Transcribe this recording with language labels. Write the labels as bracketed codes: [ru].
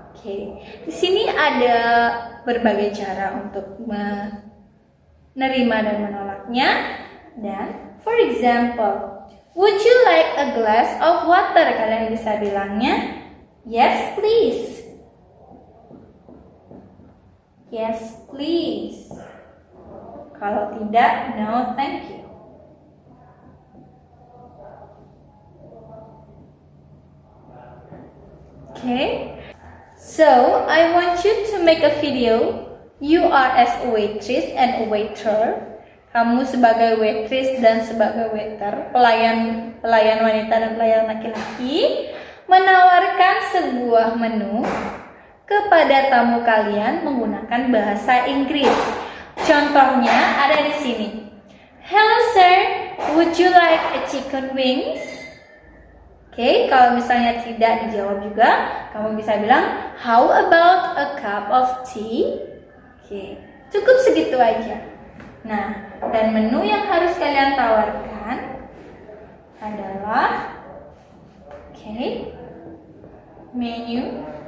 [id] Oke, di sini ada berbagai cara untuk menerima dan menolaknya. Dan, [en] for example, would you like a glass of water? [id] Kalian bisa bilangnya, [en] yes please. Yes please. [id] Kalau tidak, [en] no thank you. Okay. So, I want you to make a video. You are as a waitress and a waiter. [id] Kamu sebagai waitress dan sebagai waiter, pelayan wanita dan pelayan laki-laki, menawarkan sebuah menu kepada tamu kalian menggunakan bahasa Inggris. Contohnya ada di sini. [en] Hello sir, would you like a chicken wings? [id] Oke, kalau misalnya tidak dijawab juga, kamu bisa bilang, [en] how about a cup of tea? [id] Oke, cukup segitu aja. Nah, dan menu yang harus kalian tawarkan adalah, menu.